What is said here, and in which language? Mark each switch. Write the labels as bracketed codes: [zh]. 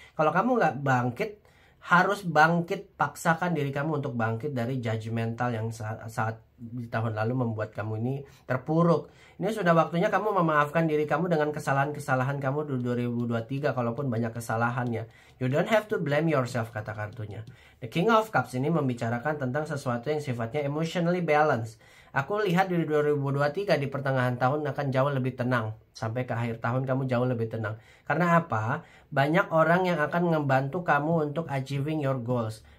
[id] Kalau kamu nggak bangkit, harus bangkit, paksakan diri kamu untuk bangkit dari judgmental yang saat di tahun lalu membuat kamu ini terpuruk. Ini sudah waktunya kamu memaafkan diri kamu dengan kesalahan-kesalahan kamu di 2023, kalaupun banyak kesalahannya. [en] You don't have to blame yourself, [id] kata kartunya. The King of Cups ini membicarakan tentang sesuatu yang sifatnya [en] emotionally balanced. [id] Aku lihat di 2023 di pertengahan tahun akan jauh lebih tenang. Sampai ke akhir tahun kamu jauh lebih tenang. Karena apa? Banyak orang yang akan membantu kamu untuk [en] achieving your goals.